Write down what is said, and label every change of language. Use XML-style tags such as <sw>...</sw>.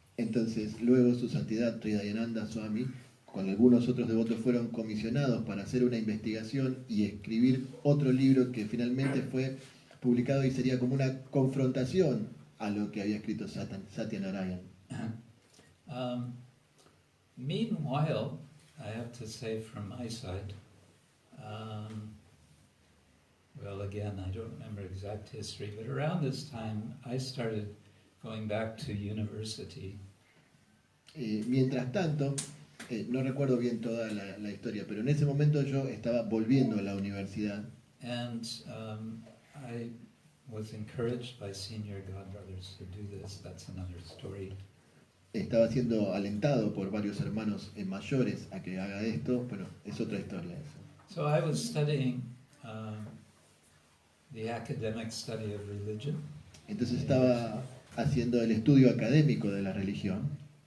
<es>Entonces luego su santidad Sri Dayananda Swami con algunos otros devotos fueron comisionados para hacer una investigación y escribir otro libro que finalmente fue publicado y sería como una confrontación a lo que había escrito Satyanarayan.</es> <en>Meanwhile, I have to say from my side, well, again, I don't remember exact history, but around this time I started going back to university.</en> <es>Mientras tanto, no recuerdo bien toda la historia, pero en ese momento yo estaba volviendo a la universidad.</es> <en>And I was encouraged by senior godbrothers to do this. That's another story.</en> <es>Estaba siendo alentado por varios hermanos mayores a que haga esto, pero es otra historia eso.</es> <en>So I was studying the academic study of religion.</en> <es>Entonces estaba haciendo el estudio académico de la religión.</es>